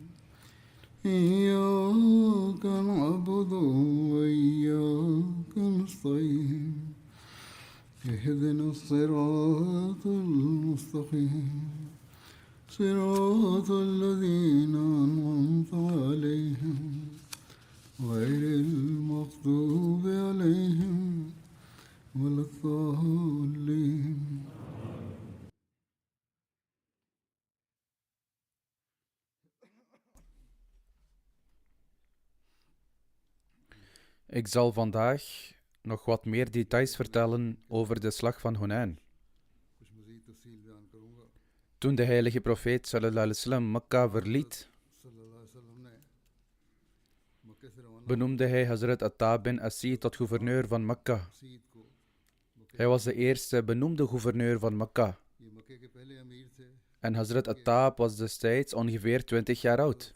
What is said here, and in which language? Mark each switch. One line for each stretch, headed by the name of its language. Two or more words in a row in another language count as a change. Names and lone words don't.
Arabic: إياك نعبد وإياك نستعين اهدنا الصراط المستقيم صراط الذين أنعمت عليهم غير المغضوب عليهم ولا الضالين.
Dutch: Ik zal vandaag nog wat meer details vertellen over de slag van Hunain. Toen de heilige profeet
Arabic: صلى الله عليه وسلم
Dutch: Mekka verliet, benoemde hij Hazrat Attab bin Asid tot gouverneur van Mekka. Hij was de eerste benoemde gouverneur van Mekka. En Hazrat Attab was destijds ongeveer 20 jaar oud.